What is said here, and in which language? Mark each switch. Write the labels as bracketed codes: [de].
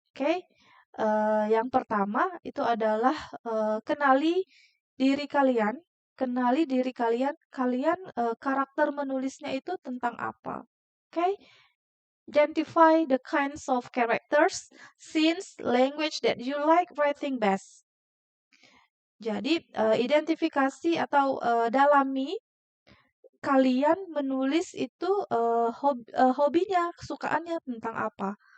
[id] Okay, yang pertama itu adalah kenali diri kalian. Kenali diri kalian. Kalian karakter menulisnya itu tentang apa? [en] Okay, identify the kinds of characters, scenes, language that you like writing best. [id] Jadi, identifikasi atau dalami kalian menulis itu hobinya, kesukaannya tentang apa.